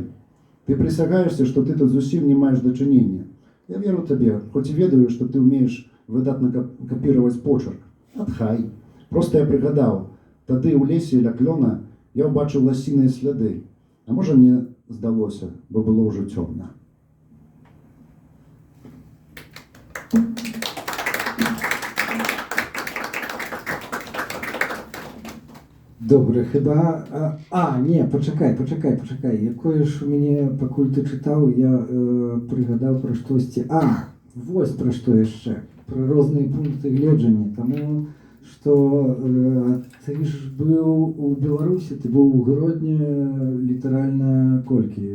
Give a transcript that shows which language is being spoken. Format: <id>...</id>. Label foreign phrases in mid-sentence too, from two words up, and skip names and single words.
<be>Ты прысягаешся, што ты тут зусім не маеш дачынення. Я веру табе, хоць і ведаю, што ты ўмееш выдатна капіраваць почерк. Адхай. Проста я прыгадаў, тады ў лесе ля клёна я ўбачыў ласіныя сляды. А можа, мне здалося, бо было ўжо цёмна.</be> <uk>Добре, хіба... Не, почекай.</uk> <be>Якое ж у мяне, пакуль ты чытаў, я прыгадаў пра штосьці. Вось пра што яшчэ. Пра розныя пункты гледжання. Таму, што ты ж быў у Беларусі, ты быў у Гродні літаральна колькі?</be>